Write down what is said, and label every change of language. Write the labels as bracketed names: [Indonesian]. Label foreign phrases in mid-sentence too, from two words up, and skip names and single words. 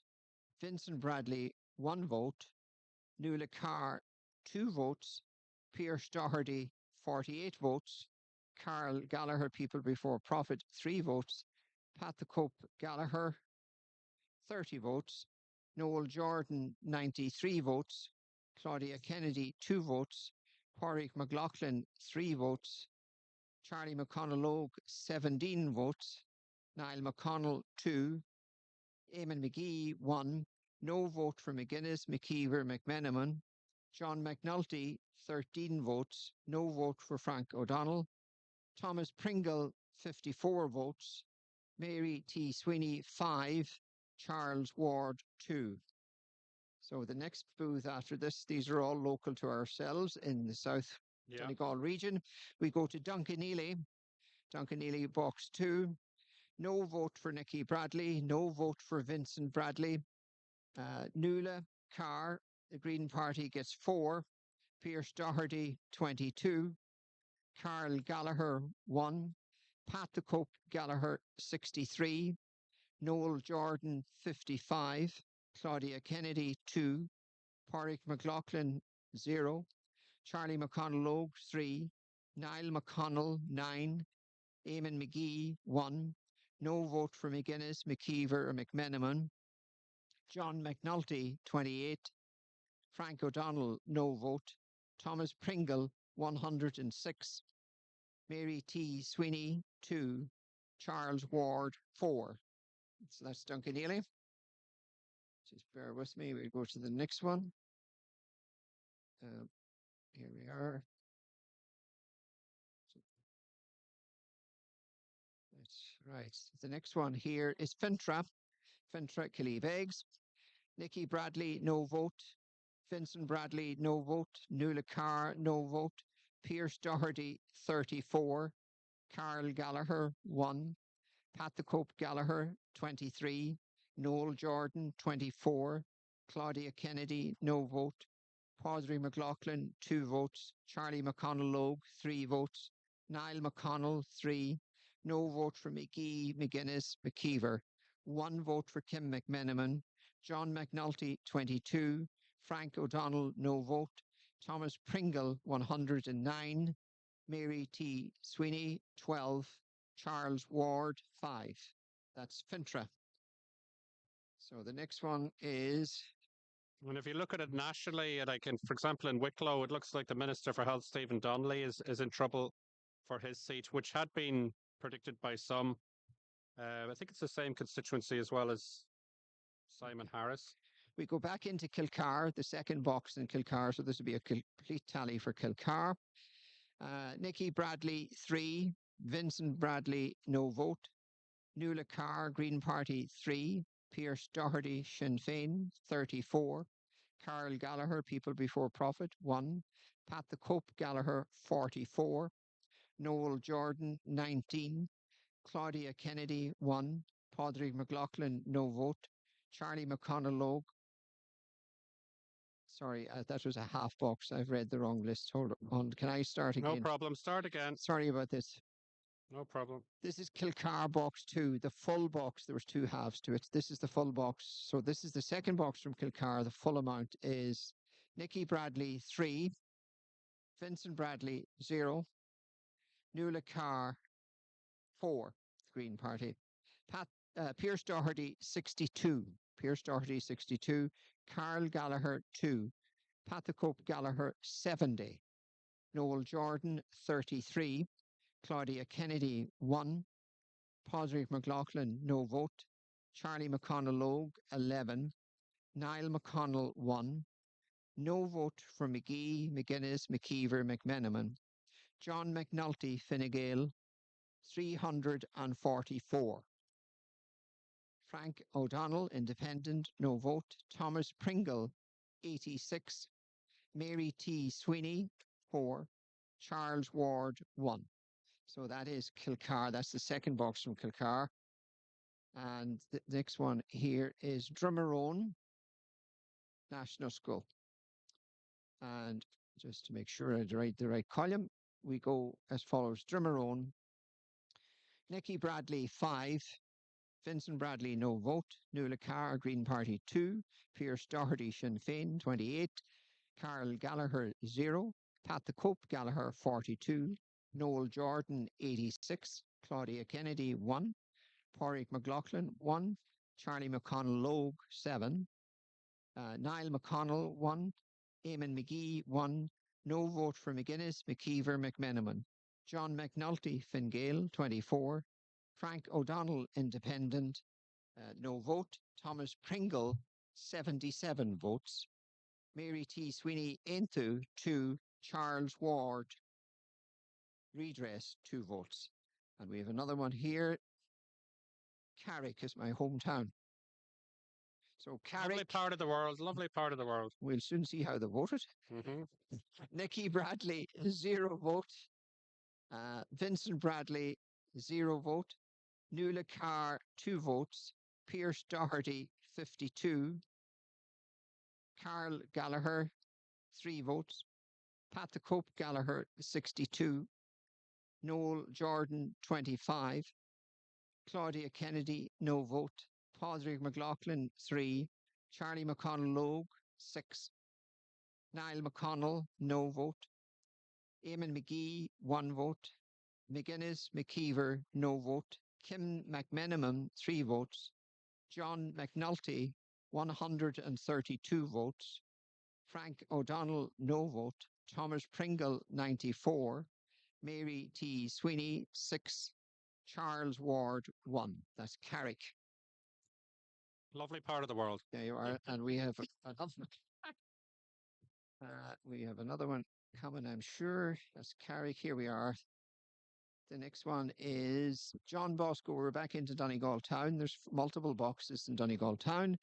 [English] Vincent Bradley, 1 vote. Nuala Carr, 2 votes. Pierce Doherty, 48 votes. Carl Gallagher, People Before Profit, 3 votes. Pat the Cope Gallagher, 30 votes. Noel Jordan, 93 votes. Claudia Kennedy, 2 votes. Padraig McLaughlin, 3 votes. Charlie McConnell Logue, 17 votes. Niall McConnell, 2. Eamon McGee, 1. No vote for McGuinness, McKeever, McMenamin. John McNulty, 13 votes. No vote for Frank O'Donnell. Thomas Pringle, 54 votes. Mary T. Sweeney, 5. Charles Ward, 2. So the next booth after this, these are all local to ourselves in the South Donegal region. We go to Duncanely. Duncanely, box 2. No vote for Nicky Bradley. No vote for Vincent Bradley. Nuala Carr, the Green Party, gets 4. Pierce Doherty, 22. Carl Gallagher, 1. Pat the Cope Gallagher, 63. Noel Jordan, 55. Claudia Kennedy, 2. Padraig McLaughlin, 0. Charlie McConnell Logue, 3. Niall McConnell, 9. Eamon McGee, 1. No vote for McGuinness, McKeever, or McMenamin. John McNulty, 28. Frank O'Donnell, no vote. Thomas Pringle, 106. Mary T. Sweeney, 2. Charles Ward, 4. So that's Duncanely. Just bear with me. We'll go to the next one. Here we are. That's right. The next one here is Fintra. Fintra Killybegs. Nicky Bradley, no vote. Vincent Bradley, no vote. Nuala Carr, no vote. Pierce Doherty, 34. Carl Gallagher, 1. Pat the Cope Gallagher, 23. Noel Jordan, 24. Claudia Kennedy, no vote. Padraig McLaughlin, 2 votes. Charlie McConnell Logue, 3 votes. Niall McConnell, 3. No vote for McGee, McGuinness, McKeever. 1 vote for Kim McMenamin. John McNulty, 22. Frank O'Donnell, no vote. Thomas Pringle, 109. Mary T. Sweeney, 12. Charles Ward, 5. That's Fintra. So the next one is And if you look at it nationally, like in, for example, in Wicklow, it looks like the Minister for Health, Stephen Donnelly, is in trouble for his seat, which had been predicted by some. I think it's the same constituency as well as Simon Harris. we go back into Kilcar, the second box in Kilcar. So this would be a complete tally for Kilcar. Nicky Bradley, 3. Vincent Bradley, no vote. Nuala Carr, Green Party, 3. Pierce Doherty, Sinn Féin, 34. Carl Gallagher, People Before Profit, 1. Pat the Cope Gallagher, 44. Noel Jordan, 19. Claudia Kennedy, 1. Padraig McLaughlin, no vote. Charlie McConnell Logue. Sorry, that was a half box. I've read the wrong list. Hold on. Can I start again? No problem. Start again. Sorry about this. No problem. This is Kilcar box 2, the full box. There was 2 halves to it. This is the full box. So this is the second box from Kilcar. The full amount is Nicky Bradley, 3. Vincent Bradley, 0. Nuala Carr, 4. Green Party. Pierce Doherty, 62. Pierce Doherty, 62. Carl Gallagher, 2. Pat the Cope Gallagher, 70. Noel Jordan, 33. Claudia Kennedy, 1. Padraig McLaughlin, no vote. Charlie McConnell Logue, 11. Niall McConnell, 1. No vote for McGee, McGuinness, McKeever, McMenamin. John McNulty, Fine Gael, 344. Frank O'Donnell, Independent, no vote. Thomas Pringle, 86. Mary T. Sweeney, 4. Charles Ward, 1. So that is Kilcar. That's the second box from Kilcar. And the next one here is Drummerone National School. And just to make sure I write the right column, we go as follows. Drummerone, Nicky Bradley, 5. Vincent Bradley, no vote. Nuala Carr, Green Party, 2. Pierce Doherty, Sinn Féin, 28. Carl Gallagher, 0. Pat the Cope Gallagher, 42. Noel Jordan, 86. Claudia Kennedy, 1. Padraig McLaughlin, 1. Charlie McConnell Logue, 7. Niall McConnell, 1. Eamon McGee, 1. No vote for McGuinness, McKeever, McMenamin. John McNulty, Fine Gael, 24. Frank O'Donnell, Independent, no vote. Thomas Pringle, 77 votes. Mary T. Sweeney, Intu, 2. Charles Ward, Redress, 2 votes. And we have another one here. Carrick is my hometown. So Carrick. Lovely part of the world. Lovely part of the world. We'll soon see how they voted. Nicky Bradley, 0 vote. Vincent Bradley, 0 vote. Nuala Carr, 2 votes. Pierce Doherty, 52. Carl Gallagher, 3 votes. Pat the Cope Gallagher, 62. Noel Jordan, 25. Claudia Kennedy, no vote. Padraig McLaughlin, 3. Charlie McConnell Logue, 6. Niall McConnell, no vote. Eamon McGee, 1 vote. McGuinness, McKeever, no vote. Kim McMenamin, 3 votes. John McNulty, 132 votes. Frank O'Donnell, no vote. Thomas Pringle, 94. Mary T. Sweeney, 6. Charles Ward, 1. That's Carrick. Lovely part of the world. There you are. And we have another one coming, I'm sure. That's Carrick. Here we are. The next one is John Bosco. We're back into Donegal Town. There's multiple boxes in Donegal Town.